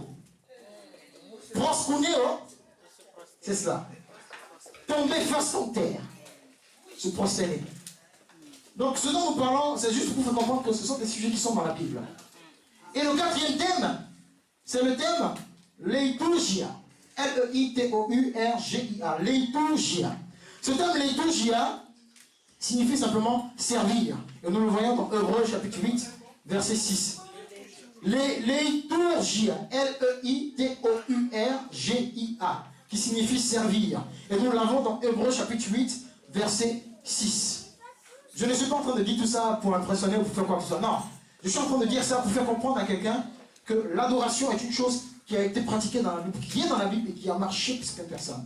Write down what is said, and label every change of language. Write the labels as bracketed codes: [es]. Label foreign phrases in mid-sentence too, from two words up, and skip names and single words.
[fr] Proskuneo, c'est cela. Tomber face en terre. Se prosterner. Donc, ce dont nous parlons, c'est juste pour vous faire comprendre que ce sont des sujets qui sont dans la Bible. Et le 4e thème, c'est le thème Liturgia. L-E-I-T-O-U-R-G-I-A. Liturgia. Ce thème Liturgia signifie simplement servir. Et nous le voyons dans Hébreux chapitre 8, verset 6. Liturgia. L-E-I-T-O-U-R-G-I-A. Qui signifie servir. Et nous l'avons dans Hébreux chapitre 8, verset 6. Je ne suis pas en train de dire tout ça pour impressionner ou pour faire quoi que ce soit. Non. Je suis en train de dire ça pour faire comprendre à quelqu'un que l'adoration est une chose qui a été pratiquée dans la Bible, qui est dans la Bible et qui a marché pour certaines personnes.